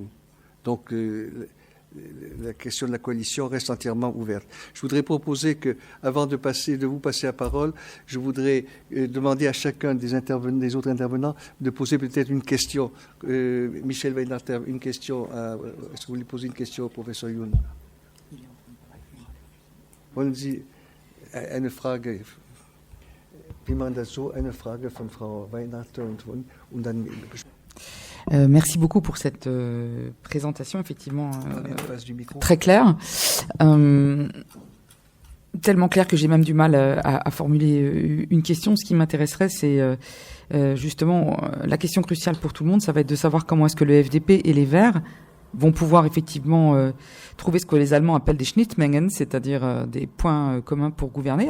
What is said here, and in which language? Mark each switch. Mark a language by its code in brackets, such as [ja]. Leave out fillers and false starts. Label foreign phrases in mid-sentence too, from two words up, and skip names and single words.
[fr] Donc, la question de la coalition reste entièrement ouverte. Je voudrais proposer que, avant de vous passer la parole, je voudrais demander à chacun des autres intervenants de poser peut-être une question. Michel Weinarter, une question. Est-ce que vous voulez poser une question au professeur Youn? [de] Wollen Sie eine Frage? Eine Frage von Frau Weinarter und dann. [fr] Merci beaucoup pour cette présentation, effectivement très claire. tellement clair que j'ai même du mal à formuler une question. Ce qui m'intéresserait, c'est justement la question cruciale pour tout le monde, ça va être de savoir comment est-ce que le FDP et les Verts vont pouvoir effectivement trouver ce que les Allemands appellent des Schnittmengen, c'est-à-dire des points communs pour gouverner.